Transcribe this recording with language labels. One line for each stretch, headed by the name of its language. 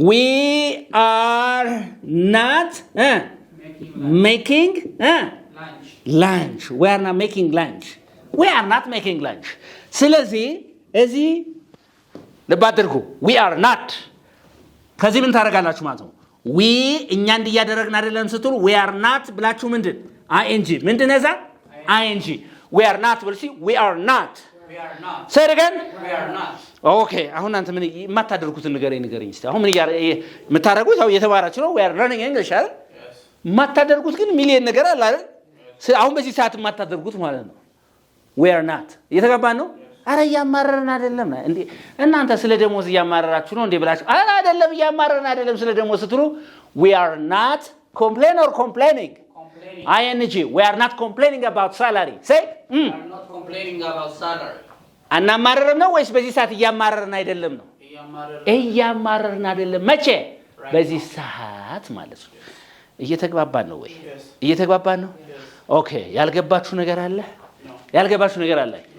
English: we are not making Lunch. lunch. we are not making lunch. we are not making lunch.
Amharic: ስለዚህ እዚህ ልብ አድርጉ
English: we are not
Amharic: ከዚህ ምን ታደርጋላችሁ ማለት ነው? we እኛ እንዲያደረግን አይደለም ስትሉ
English: we are not
Amharic: ብላችሁ ምንድን ing ምንድን ነዛ ing we are not ብልሲ we are not.
English: We are not. say it again. We are not.
Amharic: ኦኬ አሁን አንተ ምን የማታደርጉትን ንገረኝ እስቲ። አሁን ምን የምታደርጉት ያው እየተባራችሁ ነው
English: we are learning English
Amharic: አይደል?
English: Yes.
Amharic: የማታደርጉት ግን ሚሊየን ነገር አለ አይደል? አሁን በዚህ ሰዓት የማታደርጉት ማለት ነው
English: we are not
Amharic: እየተገባን ነው? አረ እያማረርን አይደለም እንዴ እናንተ ስለ ደሞዝ እያማረራችሁ ነው እንዴ ብላችሁ አረ አይደለም እያማረርን አይደለም ስለ ደሞዝ ስትሉ
English: we are not complaining or complaining. ing we are not complaining about salary. say We are not complaining about salary.
Amharic: አናማረርም ነው ወይስ በዚህ ሰዓት እያማረርን አይደለም ነው? እያማረርን አይደለም መቼ በዚህ ሰዓት ማለት ነው። እየተግባባን ነው ወይ? እየተግባባን ነው። ኦኬ ያልገባችሁ ነገር አለ? ያልገባችሁ ነገር አለ?